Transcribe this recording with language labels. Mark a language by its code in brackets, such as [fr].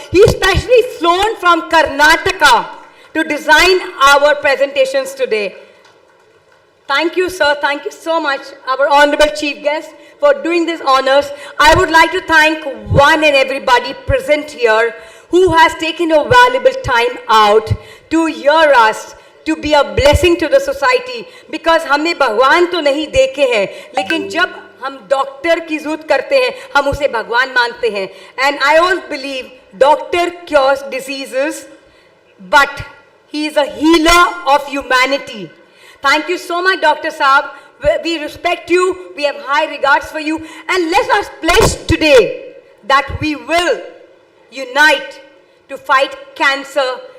[en] He specially flown from Karnataka to design our presentations today. Thank you, sir. Thank you so much, our honorable chief guest, for doing these honors. I would like to thank one and everybody present here who has taken a valuable time out to hear us, to be a blessing to the society. [hi] Because हमने भगवान तो नहीं देखे हैं, लेकिन जब हम doctor की जरूरत करते हैं, हम उसे भगवान मानते हैं. [en] And I always believe doctor cures diseases, but he is a healer of humanity. Thank you so much, Dr. Saab. We respect you. We have high regards for you. And let us pledge today that we will unite to fight cancer